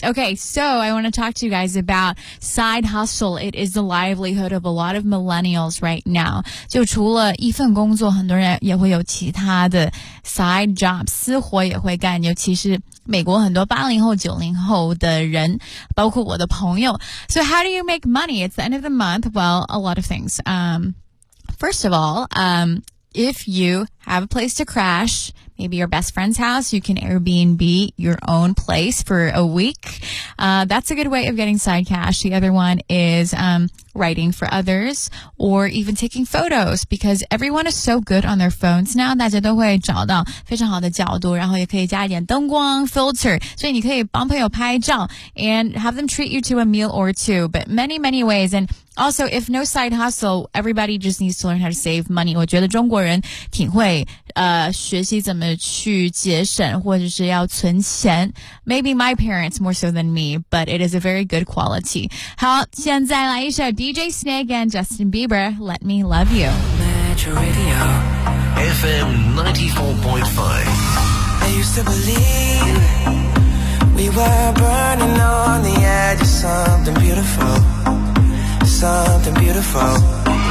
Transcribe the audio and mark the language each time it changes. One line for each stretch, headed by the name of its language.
English: Okay, so I want to talk to you guys about side hustle. It is the livelihood of a lot of millennials right now.
Chinese: 就除了一份工作，很多人也会有其他的 side jobs， 私活也会干，尤其是美国很多80后90后的人，包括我的朋友。
English: So how do you make money? It's the end of the month. Well, a lot of things. First of all, if you have a place to crash, maybe your best friend's house, you can Airbnb your own place for a week. That's a good way of getting side cash. The other one is, writing for others or even taking photos because everyone is so good on their phones now.
Chinese: 大家都会找到非常好的角度，然后也可以加一点灯光 filter. 所以你可以帮朋友拍照
English: and have them treat you to a meal or two, but many, many ways. And also, if no side hustle, everybody just needs to learn how to save money.
Chinese: 我觉得中国人挺会学习怎么去节省或者是要存钱。
English: Maybe my parents more so than me, but it is a very good quality.
Chinese: 好，现在来一首DJ Snake and Justin Bieber, Let Me Love You.
English: Metro Radio, FM 94.5. I used to believe we were burning on the edge of something beautiful, something beautiful.